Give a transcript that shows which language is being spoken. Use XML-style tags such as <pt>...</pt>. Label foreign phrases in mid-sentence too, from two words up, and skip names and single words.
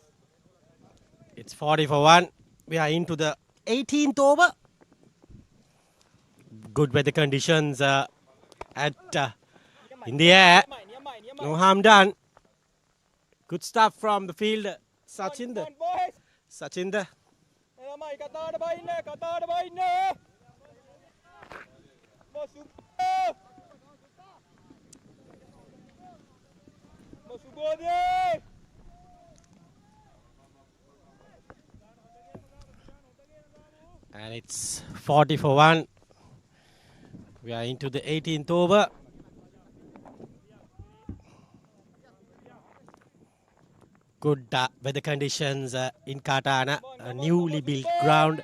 <en>It's 40 for 1. We are into the 18th over. Good weather conditions in the air. No harm done. Good stuff from the field. Sachinder. Come on boys. Sachinder. Mai kataada bainne. Mau Subbo. Mau Subodhi. And it's 40 for 1. We are into the 18th over. Good weather conditions in Katana, a newly built ground.</en>